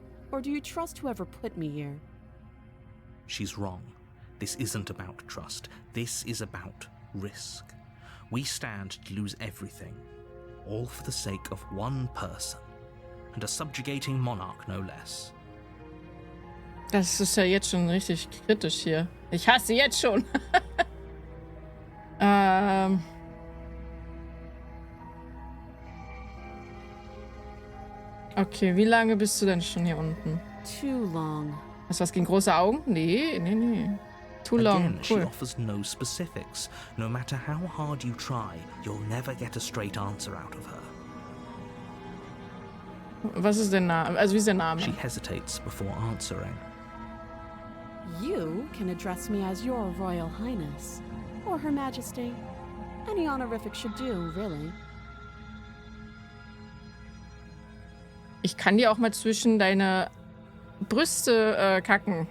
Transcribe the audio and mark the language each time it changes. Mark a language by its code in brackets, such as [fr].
[en] Or do you trust whoever put me here? She's wrong. This isn't about trust. This is about risk. We stand to lose everything, all for the sake of one person, and a subjugating monarch no less. [de] Das ist ja jetzt schon richtig kritisch hier. Ich hasse jetzt schon. Okay, wie lange bist du denn schon hier unten? [en] Too long. [de] Hast du was gegen große Augen? [en] Nee. Too long, Again, she cool. offers no specifics. No matter how hard you try, you'll never get a straight answer out of her. [de] Was ist der Name? Also wie ist der Name? [en] She hesitates before answering. You can address me as Your Royal Highness, or Her Majesty. Any honorific should do, really. [de] Ich kann dir auch mal zwischen deine Brüste kacken.